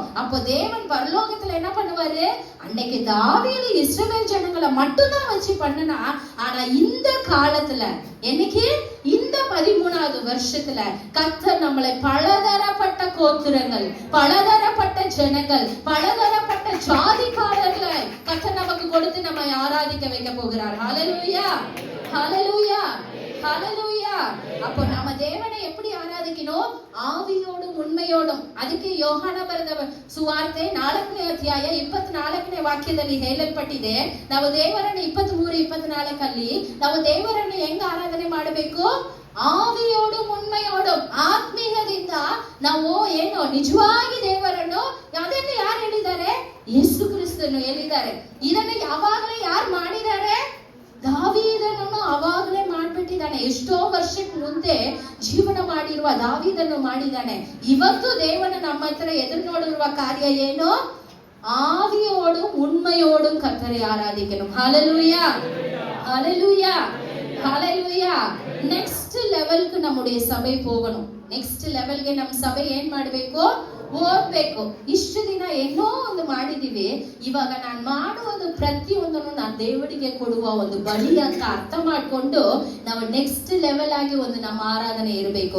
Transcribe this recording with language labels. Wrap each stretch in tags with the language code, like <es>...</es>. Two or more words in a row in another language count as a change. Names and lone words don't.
<ta>அப்போ தேவன் பரலோகத்துல என்ன பண்ணுவாரு? அன்னைக்கு தாவீது இஸ்ரவேல் ஜனங்களை மட்டும்தான் வச்சு பண்ணனா, ஆனா இந்த காலத்துல என்னைக்கு இந்த 13வது வருஷத்துல கர்த்தர் நம்மளை பலதரப்பட்ட கோத்திரங்கள், பலதரப்பட்ட ஜனங்கள், பலதரப்பட்ட ஜாதிக்காரர்களை கர்த்தர் நமக்கு கொடுத்து நம்ம ஆராதிக்க வைக்க போகிறார். ஹல்லேலூயா, ஹல்லேலூயா, ஹல்லேலூயா. அப்போ நம்ம தேவனை எப்படி ஆராதிக்கணும்? ஆவியோடும் உண்மையோடும்.</ta> <kn>ಅದಕ್ಕೆ ಯೋಹಾನ ಬರೆದ ಸುವಾರ್ತೆ 4ನೇ ಅಧ್ಯಾಯ 24ನೇ ವಾಕ್ಯದಲ್ಲಿ ಹೇಳಲ್ಪಟ್ಟಿದೆ, ನಾವು ದೇವರನ್ನು 23-24 ನಾವು ದೇವರನ್ನು ಹೆಂಗ ಆರಾಧನೆ ಮಾಡಬೇಕು?</kn> <ta>ஆவியோடு உண்மையோடு,</ta> <kn>ಆತ್ಮೀಯದಿಂದ ನಾವು ಏನು ನಿಜವಾಗಿ ದೇವರನ್ನು. ಅದನ್ನು ಯಾರು ಹೇಳಿದ್ದಾರೆ? ಯೇಸು ಕ್ರಿಸ್ತನು ಹೇಳಿದ್ದಾರೆ. ಇದನ್ನು ಯಾವಾಗಲೇ ಯಾರು ಮಾಡಿದ್ದಾರೆ? ದಾವೀದನನ್ನು ಅವಾಗಲೇ ಮಾಡ್ಬಿಟ್ಟಿದ್ದಾನೆ. ಎಷ್ಟೋ ವರ್ಷಕ್ಕೆ ಮುಂದೆ ಜೀವನ ಮಾಡಿರುವ ದಾವೀದನ್ನು ಮಾಡಿದ್ದಾನೆ. ಇವತ್ತು ದೇವನ ನಮ್ಮ ಹತ್ರ ಎದುರು ನೋಡಿರುವ ಕಾರ್ಯ ಏನು?</kn> <ta>ஆவியோடும் உண்மையோடும் கர்த்தரை ஆராதிக்கணும். ஹல்லேலூயா, ஹல்லேலூயா, ஹல்லேலூயா.</ta> <en>next level</en> <kn>நம்முடைய ಸಭೆ ಹೋಗணும்.</kn> <en>next level</en> <kn>ನಮ್ಮ ಸಭೆ ಏನ್ ಮಾಡಬೇಕು? ಹೋಗ್ಬೇಕು. ಇಷ್ಟು ದಿನ ಏನೋ ಒಂದು ಮಾಡಿದೀವಿ. ಇವಾಗ ನಾನು ಮಾಡುವುದು ಪ್ರತಿಯೊಂದನ್ನು ನಾನು ದೇವರಿಗೆ ಕೊಡುವ ಒಂದು ಬಲಿ ಅಂತ ಅರ್ಥ ಮಾಡ್ಕೊಂಡು ನಾವು</kn> <en>next level</en> <kn>ಆಗಿ ಒಂದು ನಮ್ಮ ಆರಾಧನೆ ಇರಬೇಕು.</kn>